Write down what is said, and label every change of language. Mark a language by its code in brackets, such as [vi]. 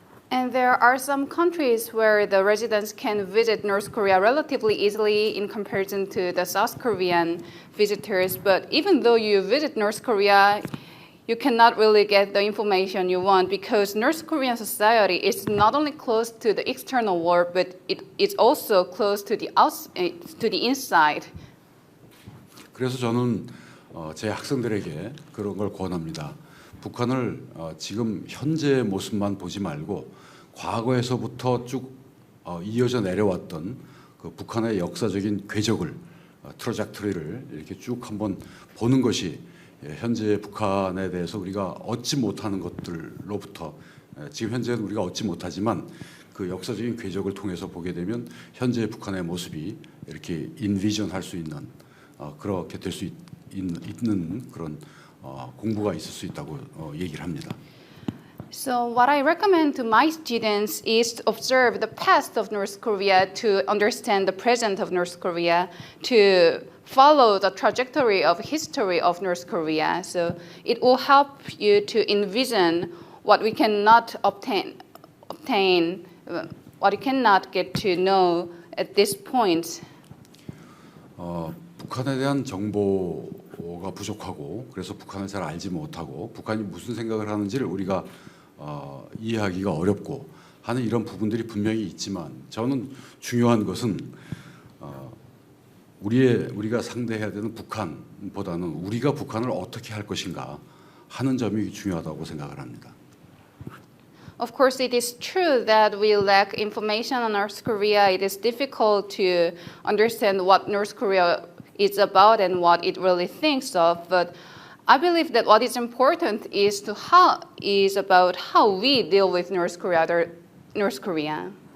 [en] And there are some countries where the residents can visit North Korea relatively easily in comparison to the South Korean visitors. But even though you visit North Korea, you cannot really get the information you want because North Korean society is not only close to the external world, but it is also close to the inside. [ko] 그래서 저는 제 학생들에게 그런 걸 권합니다. 북한을 지금 현재의 모습만 보지 말고 과거에서부터 쭉 이어져 내려왔던 그 북한의 역사적인 궤적을 트로젝토리를 이렇게 쭉 한번 보는 것이 현재 북한에 대해서 우리가 얻지 못하는 것들로부터 지금 현재는 우리가 얻지 못하지만 그 역사적인 궤적을 통해서 보게 되면 현재 북한의 모습이 이렇게 인비전할 수 있는 그렇게 될 수 있는 그런 공부가 있을 수 있다고 얘기를 합니다. [en] So what I recommend to my students is to observe the past of North Korea to understand the present of North Korea, to follow the trajectory of history of North Korea. So it will help you to envision what we cannot obtain, what you cannot get to know at this point. [ko] 북한에 대한 정보가 부족하고 그래서 북한을 잘 알지 못하고 북한이 무슨 생각을 하는지를 우리가 이해하기가 어렵고 하는 이런 부분들이 분명히 있지만 저는 중요한 것은 우리가 상대해야 되는 북한보다는 우리가 북한을 어떻게 할 것인가 하는 점이 중요하다고 생각을 합니다. [en] Of course, it is true that we lack information on North Korea. It is difficult to understand what North Korea is about and what it really thinks of. But I believe that what is important is about how we deal with North Korea.